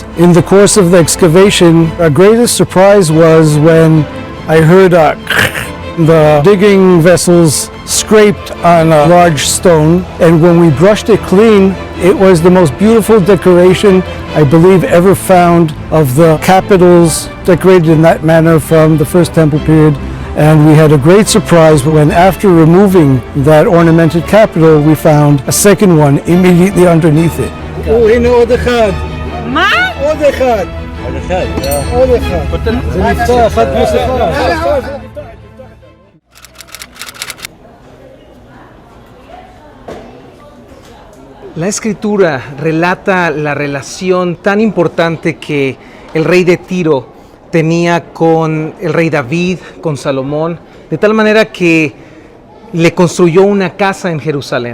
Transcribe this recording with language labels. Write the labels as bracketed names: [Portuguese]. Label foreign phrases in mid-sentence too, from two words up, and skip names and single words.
[English] In the course of the excavation, our greatest surprise was when I heard the digging vessels scraped on a large stone, and when we brushed it clean, it was the most beautiful decoration I believe ever found of the capitals decorated in that manner from the First Temple period. And we had a great surprise when, after removing that ornamented capital, we found a second one immediately underneath it. [Hebrew] הנה עוד אחד. מה? עוד אחד. עוד אחד, עוד אחד. זה נפצע אחד פלוס אחד. [Spanish] La escritura relata la relación tan importante que el rey de Tiro tenía con el rey David, con Salomón, de tal manera que le construyó una casa en Jerusalén.